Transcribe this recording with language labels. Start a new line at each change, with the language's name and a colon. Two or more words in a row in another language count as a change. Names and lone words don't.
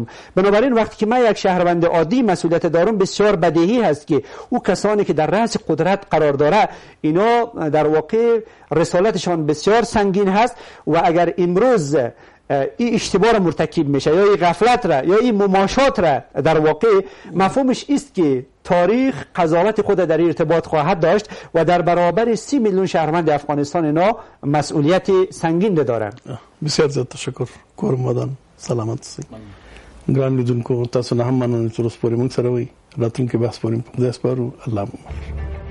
Persian: بنابراین وقتی که من یک شهروند عادی مسئولیت دارم، بسیار بدیهی هست که او کسانی که در رأس قدرت قرار داره، اینا در واقع رسالتشان بسیار سنگین هست و اگر امروز این اشتباه را مرتکب میشه یا این غفلت را یا این مماشات را، در واقع مفهومش است که تاریخ قضاوت خود در ارتباط خواهد داشت و در برابر 30 میلیون شهروند افغانستان اینا مسئولیت سنگین دارند. بسیار زیاد تشکر.
Pashto: کور مدان سلامت سي. ګران لیدونکو، تاسو نه هم مننه چې اوس پورې موږ سره وي. راتلونکي بحث پورې په دې سپارو. الله